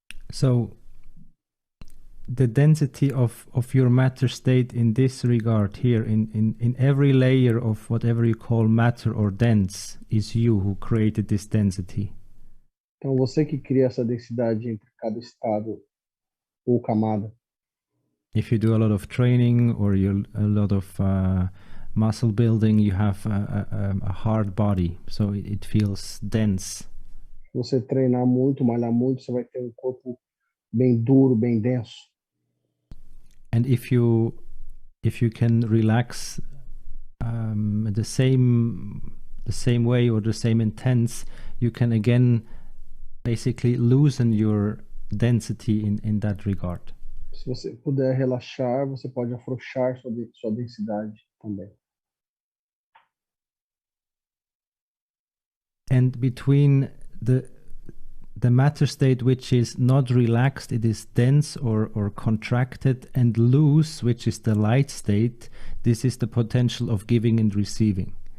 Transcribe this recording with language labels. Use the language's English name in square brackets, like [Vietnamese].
[English] So the density of your matter state in this regard here, in every layer of whatever you call matter or dense, is you who created this density. [Portuguese] Então, você que cria essa densidade entre cada estado ou camada. [English] If you do a lot of training or a lot of muscle building, you have a hard body, so it feels dense. [Portuguese] Se você treinar muito, malhar muito, você vai ter um corpo bem duro, bem denso. [English] And if you can relax the same way or the same intense, you can again basically loosen your density in that regard. [Portuguese] Se você puder relaxar, você pode afrouxar sua densidade também. [English] And between the matter state which is not relaxed, it is dense or contracted, and loose, which is the light state, this is the potential of giving and receiving.